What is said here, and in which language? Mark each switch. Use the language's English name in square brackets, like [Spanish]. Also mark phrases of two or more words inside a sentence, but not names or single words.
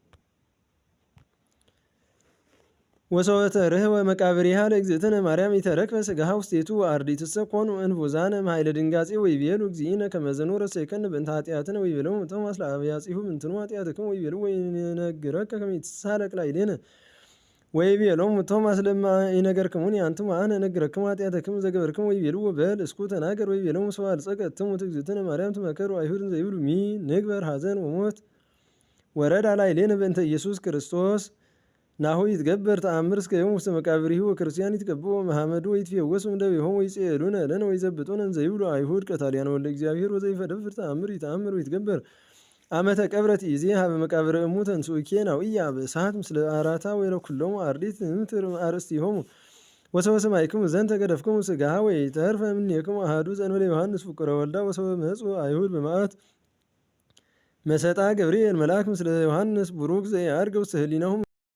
[Geez] ወሰወተ ርህወ መቃብሪሃ ለእግዝእትነ ማርያም ኢተረክበ ሥጋሃ ውስቴቱ ወአርድእትሰ ኮኑ እንቡዛነ እምኃይለ ድንጋጼ ወይቤሉ እግዚእነ ከመ ዘኑረ ሰይከነ በእንተ ኃጢአትነ ወይቤሎሙ ቶማስ ለአብያጺሁ ምንትኑ ኃጢአትክሙ ወይቤልዎ ወይንነግረከ ከመ ይትሳለቅ ላዕሌነ ወይቤሎሙ ቶማስ ለማ ይነገርክሙኒ አንትሙ አነ እነግረክሙ ኃጢአተክሙ ዘገበርክሙ ወይቤልዎ በል እስኩ ተናገር ወይቤሎሙ ሰብአ አልጸቀት ትሙት እግዝእትነ ማርያም ትመከሩ አይሁድ እንዘ ይብሉ ሚ ንግበር ሐዘን ወሞት ወረዳ ላዕሌነ በእንተ ኢየሱስ ክርስቶስ ናሁ ይትገበር ተአምር እስከ ዮም ውስተ መቃብሪሁ ወክርስቲያን ይትቀብኡ መሐመዱ ወይትፌወሱ እምደዊሆሙ ወይጼሉነ ለነ ወይዘብጡነ እንዘ ይብሉ አይሁድ ቀታልያነ ወልደ እግዚአብሔር ወዘይፈደፍር ተአምር ይተአምር ወይትገበር አመተ ቀብረት ኢዜ ሀበ መቃብረ እሙ ተንሥኡኬ ናውያ በእሳት ምስለ አራታ ወለኩሎሙ አርድእት እምትር አርእስቲሆሙ ወሰበ ሰማዕክሙ ዘንተ ገደፍክሙ ሥጋሃ ወኢተርፈ እምኔክሙ አሐዱ ዘእንበለ ዮሐንስ ፍቁረ ወልዳ ወሰበ መጹ አይሁድ በመዓት መሰጣ ገብርኤል መልአክ ምስለ ዮሐንስ ቡሩክ ዘየዐርግ ውስተ ህሊናሁ